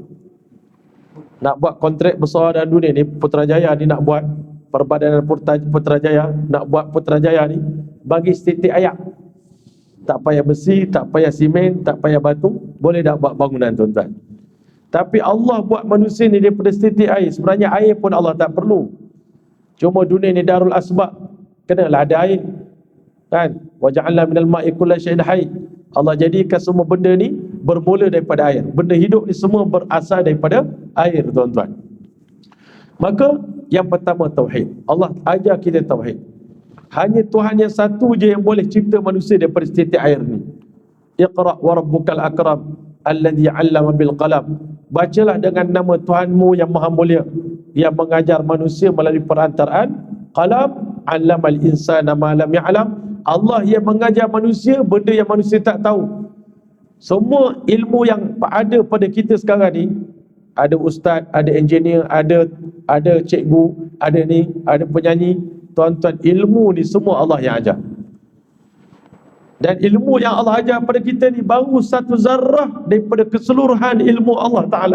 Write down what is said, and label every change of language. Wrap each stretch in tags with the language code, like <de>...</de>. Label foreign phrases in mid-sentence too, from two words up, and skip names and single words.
<ms>Nak buat kontrak besar dalam dunia ni, Putrajaya ni nak buat, Perbadanan Putrajaya nak buat Putrajaya ni, bagi setitik air. Tak payah besi, tak payah simen, tak payah batu, boleh dah buat bangunan tuan-tuan. Tapi Allah buat manusia ni daripada setitik air. Sebenarnya air pun Allah tak perlu. Cuma dunia ni</ms> <ar>دار الأسباب,</ar> <ms>kenalah ada air. Kan?</ms> <ar>وجعلنا من الماء كل شيء حي.</ar> <ms>Allah jadikan semua benda ni bermula daripada air. Benda hidup ni semua berasal daripada air, tuan-tuan. Maka yang pertama tauhid. Allah ajar kita tauhid. Hanya Tuhan yang satu je yang boleh cipta manusia daripada setitik air ni.</ms> <ar>اقرأ وربك الأكرم الذي علم بالقلم.</ar> <ms>Bacalah dengan nama Tuhanmu yang maha mulia, yang mengajar manusia melalui perantaraan qalam.</ms> <ar>علم الإنسان ما لم يعلم.</ar> <ms>Allah yang mengajar manusia benda yang manusia tak tahu. Semua ilmu yang ada pada kita sekarang ni, ada ustaz, ada engineer, ada cikgu, ada ni, ada penyanyi. Tuan-tuan, ilmu ni semua Allah yang ajar. Dan ilmu yang Allah ajar pada kita ni baru satu zarrah daripada keseluruhan ilmu Allah Ta'ala.</ms>